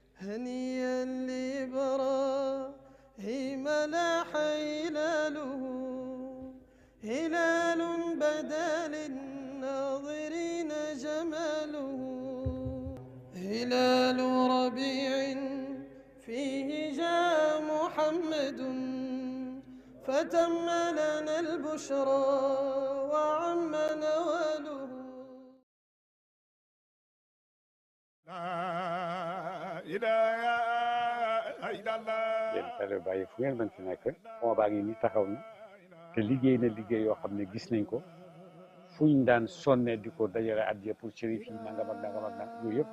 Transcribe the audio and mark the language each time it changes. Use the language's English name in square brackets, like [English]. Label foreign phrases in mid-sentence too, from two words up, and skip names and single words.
[Arabic] هنيئا لإبراهيم لاح هلاله هلال بدا للناظرين جماله هلال ربيع فيه جاء محمد فتم لنا البشرى وعم نواله [Wolof] yéen tale bàyyi fu ngeen mën ci nekk fond baa ngi nii taxaw na te liggéey na liggéey yoo xam ne gis nañ ko fuñ daan sonne di ko dajale addiya pour shérif yi nangam ak nangam ak nangam yooyu yëpp